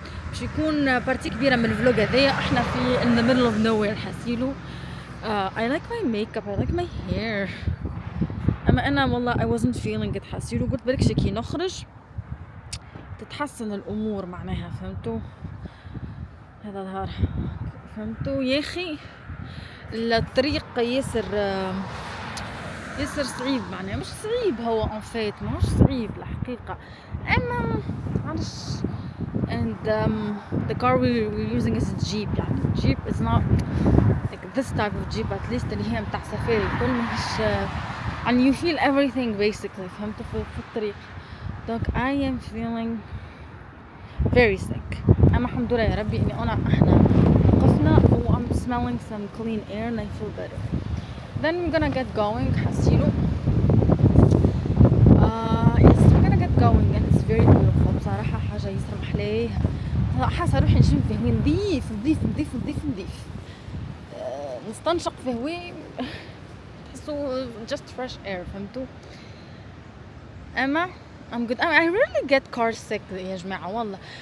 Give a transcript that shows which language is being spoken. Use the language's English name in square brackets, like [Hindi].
[Arabic] باش يكون بارتي كبيرة من الفلوج هذايا احنا في [English] in the middle of nowhere [Arabic] حسيلو. [English] I like my makeup, I like my hair. [Arabic] أما أنا والله [English] I wasn't feeling it [Arabic] حسيلو. قلت بركش كي نخرج تتحسن الأمور معناها، فهمتوا؟ هذا ظهر فهمتوا يا أخي. الطريق ياسر صعيب معناها، مش صعيب هو [French] en fait [Arabic] ماهوش صعيب الحقيقة، أما معلش. [English] and the car we're using is a jeep. [Arabic] يعني [English] jeep is not like this type of jeep at least [Arabic] اللي هي متاع سفاري كل مش يعني [English] you feel everything basically، [Arabic] فهمتوا؟ في الطريق. [French] donc [English] I am feeling very sick. [Arabic] أما الحمد لله يا ربي إني احنا وقفنا و [English] I'm smelling some clean air and I feel better. then we're gonna get going حسيلو. yes we're gonna get going and it's very beautiful [Arabic] بصراحة. حاجة يسر محليه. حاسة روحي نشم فيه هواء نظيف نظيف نظيف نظيف نظيف. نستنشق في هواء تحسوا [English] just fresh air، [Arabic] فهمتوا؟ أما [English] I'm good. I really get car sick [Arabic] يا جماعة والله.